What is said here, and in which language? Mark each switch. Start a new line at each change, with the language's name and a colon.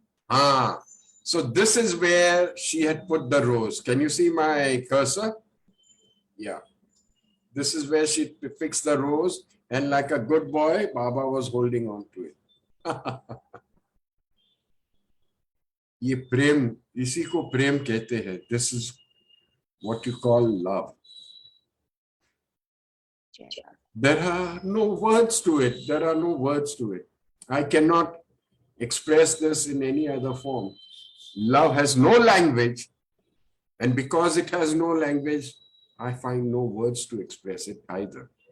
English: Ah, so this is where she had put the rose. Can you see my cursor? Yeah. This is where she fixed the rose, and like a good boy, Baba was holding on to it.
Hindi: ये प्रेम, इसी को प्रेम कहते हैं.
English: This is what you call love. There are no words to it. There are no words to it. I cannot express this in any other form. Love has no language, and because it has no language, I find no words to express it either.